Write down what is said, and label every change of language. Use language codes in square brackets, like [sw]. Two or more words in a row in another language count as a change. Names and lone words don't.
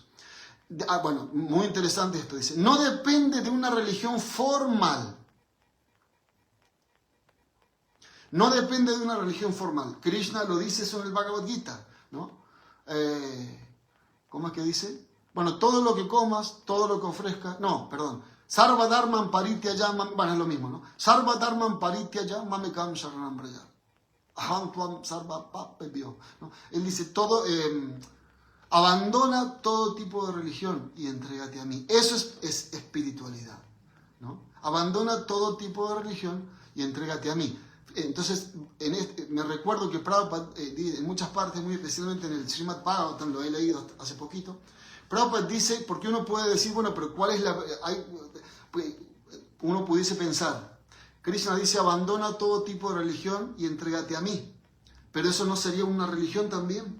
[es] Bueno, muy interesante esto, dice, no depende de una religión formal. No depende de una religión formal. Krishna lo dice eso en el Bhagavad Gita, ¿no? ¿Cómo es que dice? Bueno, todo lo que comas, todo lo que ofrezcas, no, perdón. [sa] Sarva dharman parityaya, [es] bueno, es lo mismo, ¿no? [sa] Sarva dharman parityaya mamekam sharanam braja. Aham tvam sarva papebhyo, [es] ¿no? Él dice, abandona todo tipo de religión y entrégate a mí. Eso es espiritualidad, ¿no? Abandona todo tipo de religión y entrégate a mí. Entonces, me recuerdo que Prabhupada, en muchas partes, muy especialmente en el Srimad Bhagavatam, lo he leído hace poquito, Prabhupada dice, porque uno puede decir, bueno, pero ¿cuál es uno pudiese pensar, Krishna dice, abandona todo tipo de religión y entrégate a mí, pero eso no sería una religión también.